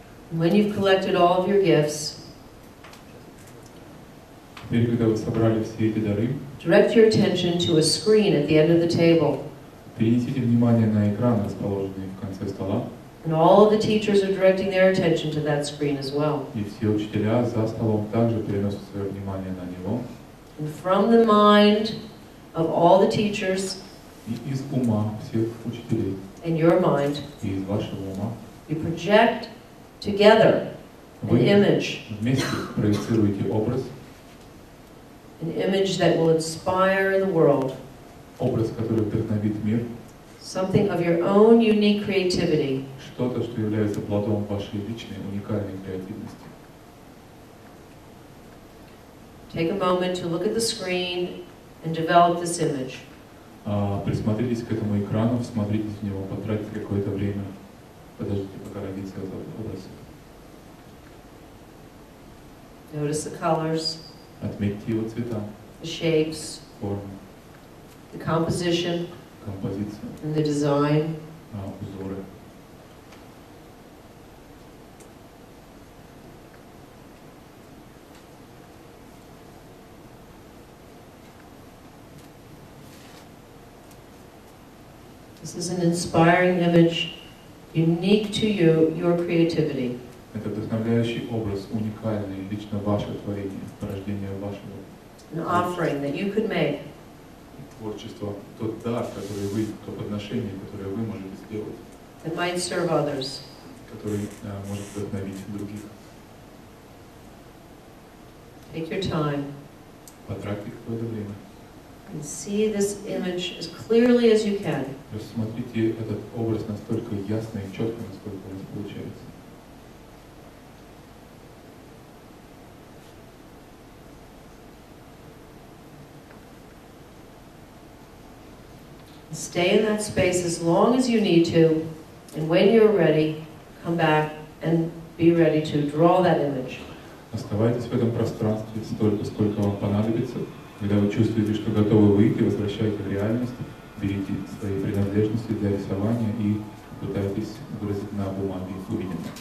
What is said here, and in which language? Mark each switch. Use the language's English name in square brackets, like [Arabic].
[English] When you've collected all of your gifts, [Russian] Теперь, когда вы собрали все эти дары, [English] direct your attention to a screen at the end of the table. [Russian] перенесите внимание на экран, расположенный в конце стола. [English] And all of the teachers are directing their attention to that screen as well. [Russian] И все учителя за столом также переносят свое внимание на него. [English] And from the mind of all the teachers, [Russian] И из ума всех учителей, [English] and your mind, [Russian] и из вашего ума, [English] you project together an [Russian] вы [English] image. [Russian] вместе проецируете образ, [English] An image that will inspire the world. [Russian] образ, который вдохновит мир, [English] Something of your own unique creativity. [Russian] что-то, что является плодом вашей личной, уникальной креативности. [English] Take a moment to look at the screen and develop this image. [Russian] Присмотритесь к этому экрану, всмотритесь в него, потратьте какое-то время, подождите, пока родится этот образ. [English] Notice the colors, [Russian] Отметьте его цвета, [English] the shapes, [Russian] формы, [English] the composition, [Russian] композицию, [English] and the design. [Russian] узоры. [English] This is an inspiring image, unique to you, your creativity. [Russian] Это вдохновляющий образ, уникальный, лично ваше творение, порождение вашего [English] An offering that you could make. [Russian] творчества, тот дар, который вы, то подношение, которое вы можете сделать, [English] That might serve others. [Russian] который может вдохновить других. [English] Take your time [Russian] Потратьте какое-то время. [English] and see this image as clearly as you can. [Russian] Рассмотрите этот образ настолько ясно и четко, насколько у вас получается. [English] Stay in that space as long as you need to, and when you're ready, come back and be ready to draw that image. [Russian] Оставайтесь в этом пространстве столько, сколько вам понадобится. Когда вы чувствуете, что готовы выйти, возвращайте в реальность, берите свои принадлежности для рисования и пытайтесь выразить на бумаге увиденное.